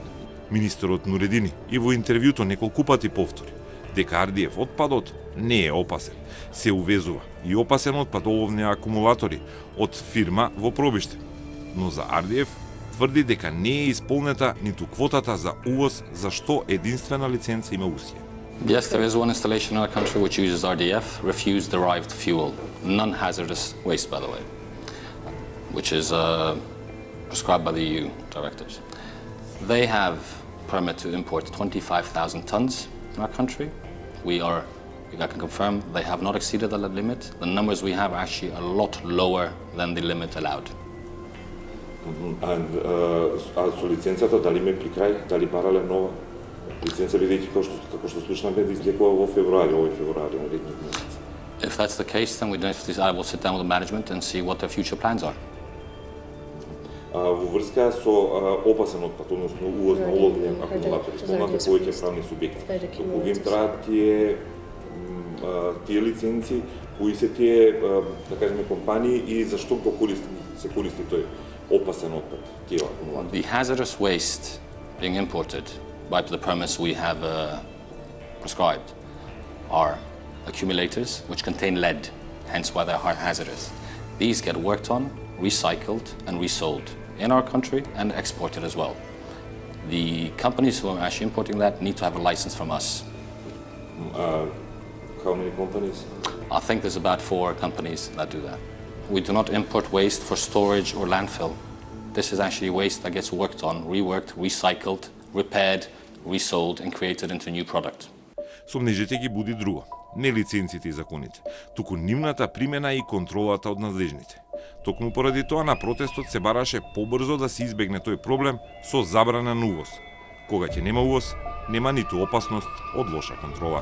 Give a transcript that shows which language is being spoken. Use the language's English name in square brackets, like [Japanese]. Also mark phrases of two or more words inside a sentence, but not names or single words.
[Macedonian] Министерот Нуредини и во интервјуто неколку пати повтори дека РДФ отпадот не е опасен. Се увезува и опасен отпад оловни акумулатори од фирма во Пробиште. Но за РДФ тврди дека не е исполнета ниту квотата за увоз за што единствена лиценца има Русија. [English] Yes, there is one installation in our country which uses RDF, refuse-derived fuel, non-hazardous waste, by the way, which is prescribed by the EU directives. They have permit to import 25,000 tons in our country. I can confirm they have not exceeded that limit. The numbers we have are actually a lot lower than the limit allowed. [Macedonian] А со лиценцата дали ме при крај, дали барале нова лиценца, бидејќи како што слушнаме да излекува во овој февруари на летниот месец? [English] If that's the case, then I will sit down with the management and see what their future plans are. [Macedonian] Во врска со опасен отпад, односно увоз на оловни акумулатори, спомнате повеќе правни субјекти. Доколку им траат тие лиценци, кои се тие, да кажеме, компании и зашто го се користи тој опасен отпад, тие акумулатори? [English] The hazardous waste being imported by the permits we have prescribed are accumulators which contain lead, hence why they're hazardous. These get worked on, recycled and resold in our country and exported as well. The companies who are actually importing that need to have a license from us. how many companies? I think there's about 4 companies that do that. We do not import waste for storage or landfill. This is actually waste that gets worked on, reworked, recycled, repaired, resold and created into new product. [Macedonian] Сомнежите ги буди друго. Не лиценците и законите, туку нивната примена и контролата од надлежните. Токму поради тоа на протестот се бараше побрзо да се избегне тој проблем со забрана на увоз. Кога ќе нема увоз, нема ниту опасност од лоша контрола.